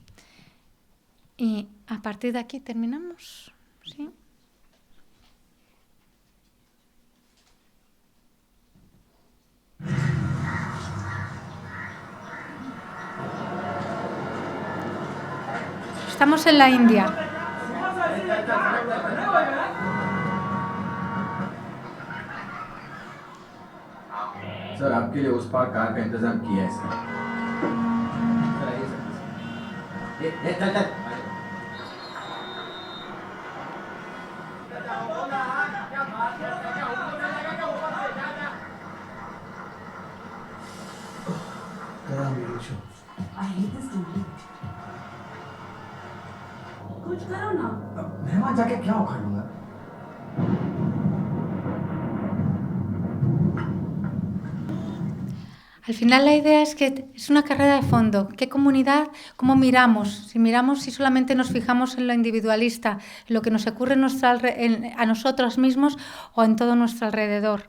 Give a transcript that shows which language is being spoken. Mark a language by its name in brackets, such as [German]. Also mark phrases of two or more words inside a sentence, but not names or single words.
[Spanish] Y a partir de aquí terminamos, ¿sí? Estamos en la India. [Hindi] सर आपके लिए उस पार कार का इंतजाम किया है सर। चल चल [English] I hate this dude. [Hindi] कुछ करो ना। मैं वहाँ जाके क्या उखाड़ लूँगा? [Spanish] Al final la idea es que es una carrera de fondo. ¿Qué comunidad? ¿Cómo miramos? Si solamente nos fijamos en lo individualista, en lo que nos ocurre a nosotros mismos o en todo nuestro alrededor.